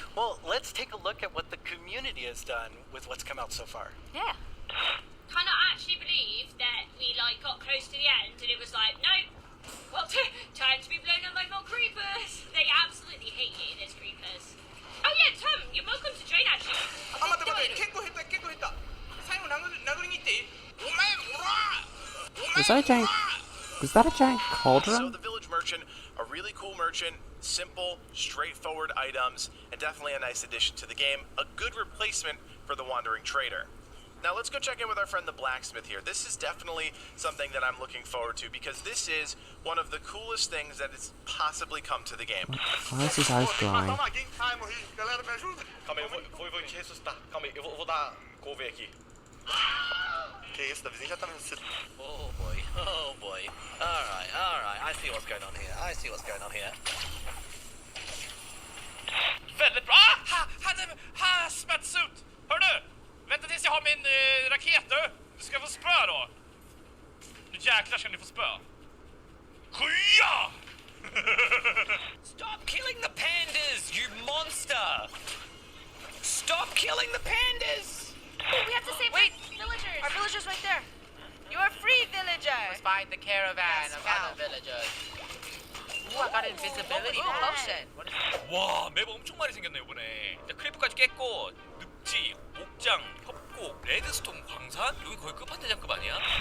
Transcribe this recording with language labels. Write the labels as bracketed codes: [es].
[en] Well, let's take a look at what the community has done with what's come out so far. Yeah. Cannot actually believe that we like got close to the end and it was like, nope. Well, time to be blown up by more creepers. They absolutely hate you, those creepers. Oh yeah, Tom, you're welcome to join actually. [ja] あ、待って待って、結構減った。最後殴りに行っていい？お前、おら！ [en] Was that a giant So cauldron? the Village Merchant, a really cool merchant, simple, straightforward items, and definitely a nice addition to the game. A good replacement for the Wandering Trader. Now let's go check in with our friend the Blacksmith here. This is definitely something that I'm looking forward to because this is one of the coolest things that has possibly come to the game. Why is his eyes glowing? [pt] Galera, me ajuda. Calma aí, vou te ressuscitar. Calma aí, eu vou dar cover aqui. Que isso, Davizinho já tá vencido. [en] Oh boy. Alright. I see what's going on here. [sv] Väldigt bra! Hazmat suit! Hör du? Vänta tills jag har min raket nu. Du ska få spö då. Nu jäklar ska ni få spö. Skya! [en] Stop killing the pandas, you monster! Stop killing the pandas! We have to save villagers. Our villagers right there. You are free, villagers. Find the caravan of other villagers. Ooh, I got invisibility potion. [ko] 와, 맵 엄청 많이 생겼네 이번에. 크리프까지 깼고 늪지, 목장, 협곡, 레드스톤 광산 여기 거의 끝판대장급 아니야?